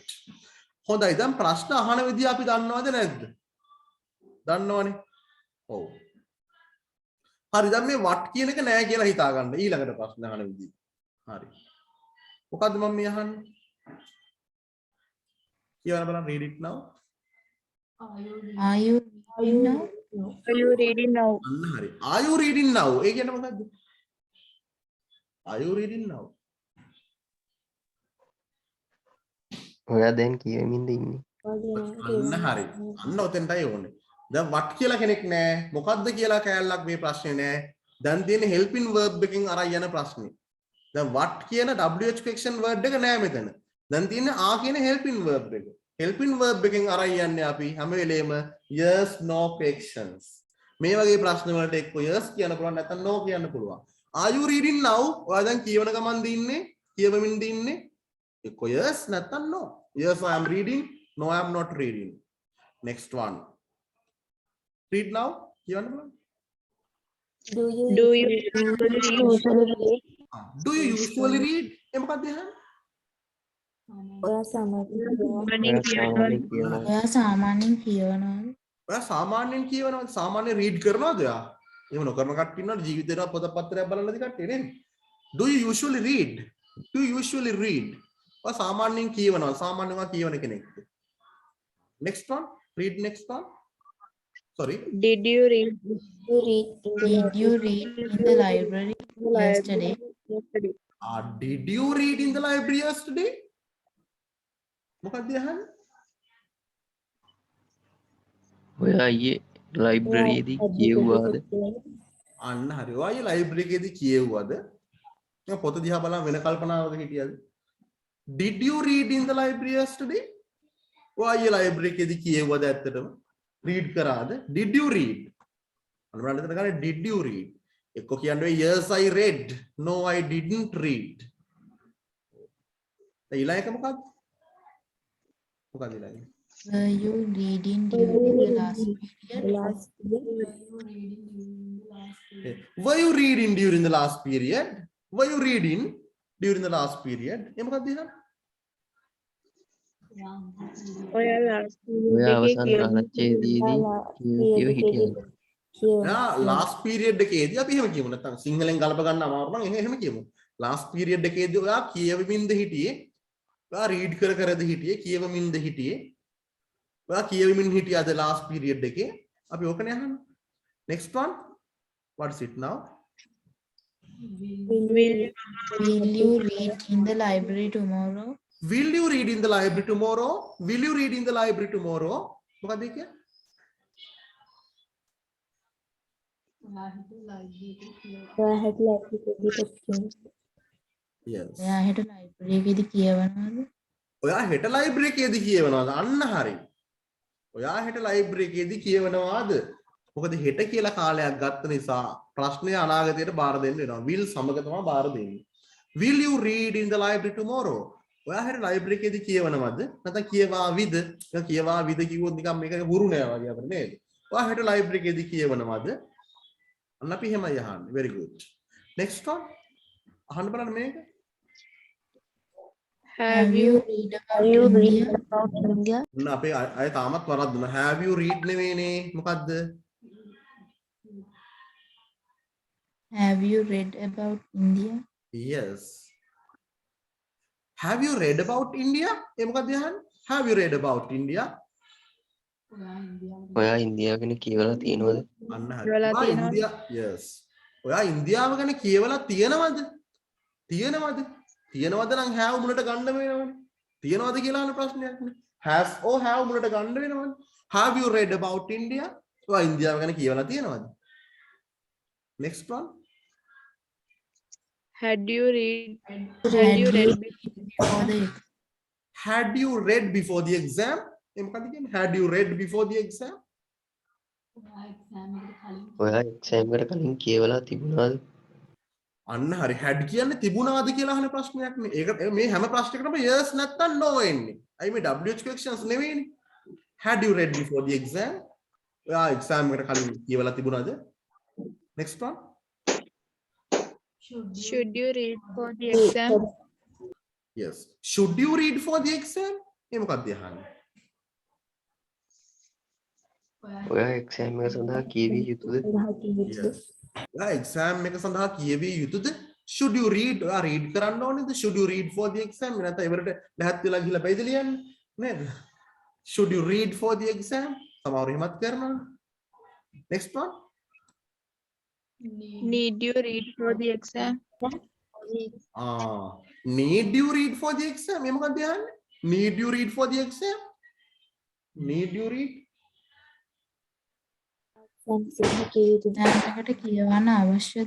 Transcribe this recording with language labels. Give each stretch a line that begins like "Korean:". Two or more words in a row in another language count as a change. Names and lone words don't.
Sinhala: හොඳයි දැන් ප්‍රශ්න අහන විදිය අපි දන්නවද නැද්ද? දන්නවනේ. ඔව්. හරි දැන් මේ what කියන එක නෑ කියලා හිතා ගන්න ඊළඟට ප්‍රශ්න අහන විදිය. හරි. මොකද්ද මම මේ අහන්නේ? කියවන්න බලන්න
English: read it now. are you Are you reading now? Are you reading now?
Sinhala: අන්න හරි.
English: Are you reading now?
Sinhala: ඒ කියන්නේ මොකද්ද?
English: Are you reading now?
Sinhala: ඔයා දැන් කියමින්ද ඉන්නේ? අන්න හරි. අන්න ඔතෙන්ටයි ඕනේ. දැන් what කියලා කෙනෙක් නෑ. මොකද්ද කියලා කෑල්ලක් මේ ප්‍රශ්නේ නෑ. දැන් තියෙන්නේ
English: helping verb
Sinhala: එකකින් අරන් යන ප්‍රශ්නේ. දැන් what කියන
English: WH question word
Sinhala: එක නෑ මෙතන. දැන් තියෙන්නේ are කියන
English: helping verb
Sinhala: එක.
English: helping verb
Sinhala: එකෙන් අරන් යන්නේ අපි හැම වෙලේම
English: yes no questions.
Sinhala: මේ වගේ ප්‍රශ්න වලට එක්ක yes කියන්න පුළුවන් නැත්නම් no කියන්න පුළුවන්.
English: Are you reading now?
Sinhala: ඔයා දැන් කියවන ගමන් දින්නේ කියවමින් දින්නේ එක්ක yes නැත්නම් no.
English: Yes I am reading. No I am not reading. Next one. read now
Sinhala: කියවන්න බලන්න.
English: Do you usually read? Do you usually read?
Sinhala: ඒ මොකක්ද අහන්නේ? ඔයා සාමාන්‍යයෙන් කියනවා. ඔයා සාමාන්‍යයෙන් කියවනවද? ඔයා සාමාන්‍යයෙන් කියවනවද? සාමාන්‍ය read කරනවද ඔයා? එහෙම නොකරන කට්ටිය ඉන්නවද ජීවිතේට පොත පත්‍රයක් බලන නැති කට්ටිය නේද?
English: Do you usually read? Do you usually read?
Sinhala: ඔයා සාමාන්‍යයෙන් කියවනවද? සාමාන්‍යයෙන් ඔයා කියවන කෙනෙක්ද?
English: Next one. Read next one. Sorry. Did you read Did you read in the library yesterday? Did you read in the library yesterday?
Sinhala: මොකක්ද අහන්නේ? ඔයා ඊයේ ලයිබ්‍රරියේදී කියවුවාද? අන්න හරි. ඔයා ලයිබ්‍රරි එකේදී කියවුවද? මම පොත දිහා බලන් වෙන කල්පනාවක හිටියද?
English: Did you read in the library yesterday?
Sinhala: ඔයා ලයිබ්‍රරි එකේදී කියවුවද ඇත්තටම? read කරාද?
English: Did you read?
Sinhala: අන්න බලන්න එතන ගන්නේ
English: did you read?
Sinhala: එක්ක කියන්නේ
English: yes I read. No I didn't read.
Sinhala: ඊළඟ එක මොකක්ද? මොකක්ද ඊළඟ?
English: Were you reading during the last period? Were you reading during the last period? Were you reading during the last period?
Sinhala: ඒ මොකක්ද ඊළඟ? ඔයා අවසන් කාලච්ඡේදයේදී කියව හිටියද?
English: last period
Sinhala: එකේදී අපි එහෙම කියමු නැත්නම් සිංහලෙන් ගලප ගන්න අමාරු නම් එහෙම කියමු.
English: last period
Sinhala: එකේදී ඔයා කියවමින්ද හිටියේ? ඔයා read කර කරද හිටියේ? කියවමින්ද හිටියේ? ඔයා කියවමින් හිටියද
English: last period
Sinhala: එකේ? අපි ඕකනේ අහන්නේ.
English: next one. What is it now? Will you read in the library tomorrow? Will you read in the library tomorrow? Will you read in the library tomorrow?
Sinhala: මොකක්ද ඒ කියන්නේ? Yes. ඔයා හෙට library එකේදී කියවනවද? ඔයා හෙට ලයිබ්‍රරි එකේදී කියවනවාද? අන්න හරි. ඔයා හෙට ලයිබ්‍රරි එකේදී කියවනවාද? මොකද හෙට කියලා කාලයක් ගත්ත නිසා ප්‍රශ්නය අනාගතයට බාර දෙන්න වෙනවා. will සමග තමයි බාර දෙන්නේ.
English: Will you read in the library tomorrow?
Sinhala: ඔයා හෙට ලයිබ්‍රරි එකේදී කියවනවද? නැත්නම් කියවාවිද? කියවාවිද කිව්වොත් නිකන් මේක හුරු නෑ වගේ අපිට නේද? ඔයා හෙට ලයිබ්‍රරි එකේදී කියවනවද? අන්න අපි එහෙමයි අහන්නේ.
English: very good. next one.
Sinhala: අහන්න බලන්න මේක.
English: Have you read about India?
Sinhala: ඔන්න අපේ අය තාමත් වරද්දුනා.
English: have you read
Sinhala: නෙවෙයිනේ. මොකද්ද?
English: Have you read about India? Yes. Have you read about India?
Sinhala: ඒ මොකක්ද අහන්නේ?
English: Have you read about India?
Sinhala: ඔයා ඉන්දියාව ගැන කියවලා තියෙනවද? අන්න හරි. කියවලා ඔයා තියෙනවද? ඉන්දියා yes. ඔයා ඉන්දියාව ගැන කියවලා තියෙනවද? තියෙනවද? තියෙනවද නම් have මුලට ගන්න වෙනවනේ. තියෙනවද කියලා අහන ප්‍රශ්නයක් නේ.
English: has or have
Sinhala: මුලට ගන්න වෙනවනේ.
English: Have you read about India?
Sinhala: ඔයා ඉන්දියාව ගැන කියවලා තියෙනවද?
English: next one. Had you read before the Had you read before the exam?
Sinhala: ඒ මොකක්ද කියන්නේ?
English: Had you read before the exam?
Sinhala: ඔයා එක්සෑම් එකට කලින් කියවලා තිබුණාද? අන්න හරි. had කියන්නේ තිබුණාද කියලා අහන ප්‍රශ්නයක් නේ. ඒක මේ හැම ප්‍රශ්නයකටම yes නැත්තම් no එන්නේ. අයි මේ
English: WH questions
Sinhala: නෙවෙයිනේ.
English: Had you read before the exam?
Sinhala: ඔයා exam එකට කලින් කියවලා තිබුණාද?
English: next one. should you read for the exam? Yes. Should you read for the exam?
Sinhala: ඒ මොකක්ද අහන්නේ? ඔයා එක්සෑම් එක සඳහා කියවිය යුතුද? Yes. ඔයා exam එක සඳහා කියවිය යුතුද?
English: Should you read?
Sinhala: ඔයා read කරන්න ඕනේද?
English: Should you read for the exam?
Sinhala: නැත්නම් ඉවරට ලැහත් වෙලා ගිහලා බයිද ලියන්නේ? නේද?
English: Should you read for the exam?
Sinhala: සමහරව එහෙමත් කරනවා.
English: Next one. Need you read for the exam? Need you read for the exam? මේ මොකක්ද අහන්නේ? Need you read for the exam? Need you read?
Sinhala: exam එකට කියවන්න අවශ්‍යද?